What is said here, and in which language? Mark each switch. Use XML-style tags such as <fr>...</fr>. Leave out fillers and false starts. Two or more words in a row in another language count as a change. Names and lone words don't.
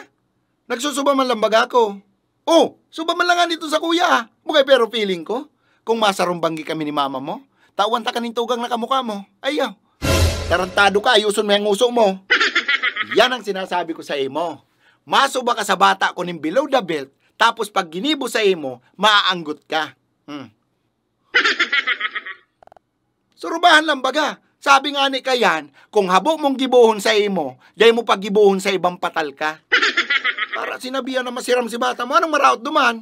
<bik>Nagsusuba man lang baga ako. Oh, suba man lang nga dito sa kuya, ha? Mugay pero feeling ko, kung masarumbanggi kami ni mama mo, tawan ta kaning tugang na kamukha mo. Ayaw. Tarantado ka, ayuson mo yung uso mo. Yan ang sinasabi ko sa imo. Masuba ka sa bata ko ng</bik> <en>below the belt,</en> <bik>tapos pag ginibo sa imo, maaanggot ka. Surubahan lang baga. Sabi nga ni kayan, kung habo mong gibuhon sa imo, day mo pag gibuhon sa ibang patal ka. Para sinabihan na masiram si bata mo, anong maraot duman?</bik>